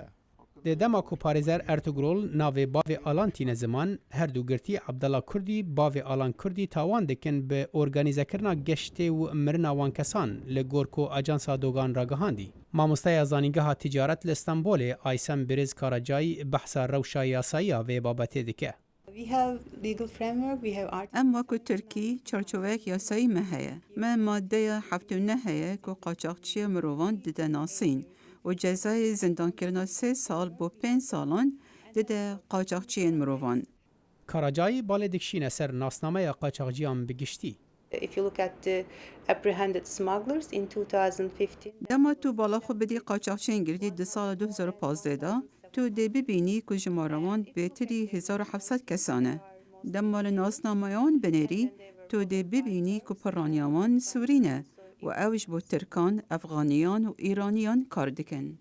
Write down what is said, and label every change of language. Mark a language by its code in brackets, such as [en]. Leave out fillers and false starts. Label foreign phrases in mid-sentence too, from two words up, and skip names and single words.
[ku] Di dema ku parêzer Ertugrol navê bavê alan tîne ziman, her du girtî Abdullah Kurdî bavê alan Kurdî tawan dikin bi organîzekirina geştê û mirina wan kesan li gor ku Ajansa Dogan ragihandî. Mamosteya zanîngeha ticaret li Stenbolê Aysem Birêz Karacayî behsa rewşa yasayiya vê babetê dike. ام وکو ترکی چارچوبک یاسایی me heye. Me maddeya 79 heye ku qaçaxçiya mirovan dide nasîn û cezayê zindankirina 3 sal bo 5 salan dide qaçaxçiyên mirovan. Karacayî balê dikşîne ser nasnameya qaçaxciyan bi giştî. [en] If you look at the apprehended smugglers in 2015, [ku] Dema tu bala xwe bidî qaçaxçiyên girdî di sala 2015 da tu dê bibînî ku ji marawan bêtirî 1700 kesan e. Dema li nasnamayan binêrî tu dê bibînî ku piraniya wan Sûrî ne û ew ji bo Tirkan, Efganiyan û Îraniyan kar dikin.